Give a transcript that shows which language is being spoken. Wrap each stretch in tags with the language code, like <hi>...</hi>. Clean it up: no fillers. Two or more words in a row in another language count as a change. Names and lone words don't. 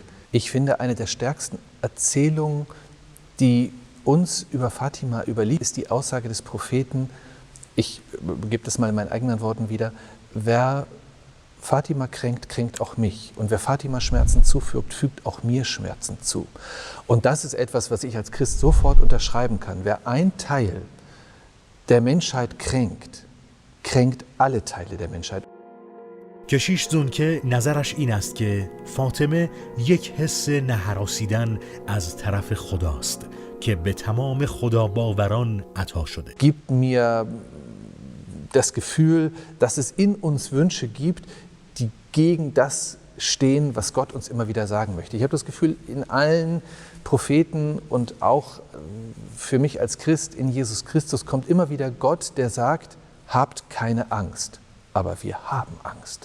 <de>Ich finde, eine der stärksten Erzählungen, die uns über Fatima überliefert, ist die Aussage des Propheten, ich gebe das mal in meinen eigenen Worten wieder, wer Fatima kränkt, kränkt auch mich. Und wer Fatima Schmerzen zufügt, fügt auch mir Schmerzen zu. Und das ist etwas, was ich als Christ sofort unterschreiben kann. Wer ein Teil der Menschheit kränkt, kränkt alle Teile der Menschheit.</de> <fa>کشیش زونکه نظرش این است که فاطمه یک حس نهراسیدن از طرف خداست که به تمام خداباوران عطا شده.</fa> <de>Gibt mir das Gefühl, dass es in uns Wünsche gibt, die gegen das stehen, was Gott uns immer wieder sagen möchte. Ich habe das Gefühl, in allen Propheten und auch für mich als Christ in Jesus Christus kommt immer wieder Gott, der sagt, habt keine Angst, aber wir haben Angst.</de>